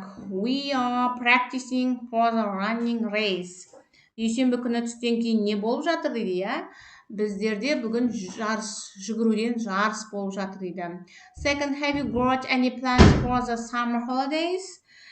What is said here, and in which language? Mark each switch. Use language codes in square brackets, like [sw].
[en] We are practicing for the running race. [kk] Дүйсенбі күні түстен кейін не болып жатыр дейді, иә? Біздерде бүгін жүгіруден жарыс болып жатыр дейді. [en] Second, have you got any plans for the summer holidays?